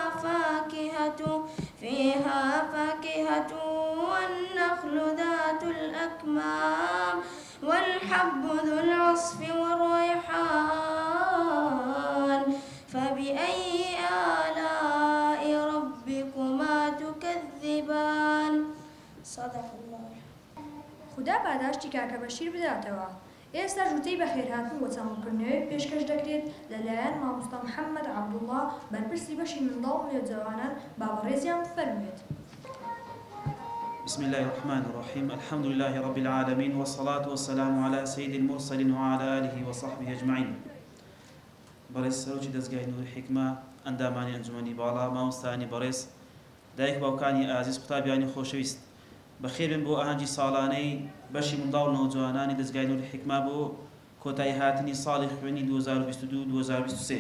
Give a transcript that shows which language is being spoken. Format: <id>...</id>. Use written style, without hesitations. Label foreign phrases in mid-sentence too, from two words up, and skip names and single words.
<ar>فاكهة والنخل ذات الأكمام والحب ذو العصف والريحان فبأي آلاء ربكما تكذبان. صدق الله.</ar> <ckb>خدا پاداشتی کاکە بەشیر بداتەوە. ئێستا ژووتەی بەخێرهاتن بۆ چاوەڕکردنەوەی پێشکەش دەکرێت لەلایەن مامۆستا محەممەد عەبدوڵڵا بەرپرسی بەشی منداڵ و نێوجەوانان. با بەڕێزیان بفەرموێت.</ckb> <ar>بسم الله الرحمن الرحيم. الحمد لله رب العالمين، والصلاة والسلام على سيد المرسلين وعلى آله وصحبه أجمعين.</ar> <ckb>بريس سروجي دزگای نور حکمة ئەندامانی ئەنجومەنی باڵا، مامۆستانی بەڕێز، دایک باوکانی ئازیز، قوتابیانی خۆشەویست، بەخێر بن بۆ ئاهەنگی ساڵانەی بەشی منداڵ و نەوجەوانانی دەستگای نووری حیکمە بۆ کۆتایی هاتنی ساڵی خوێنی 2022-2023.</ckb>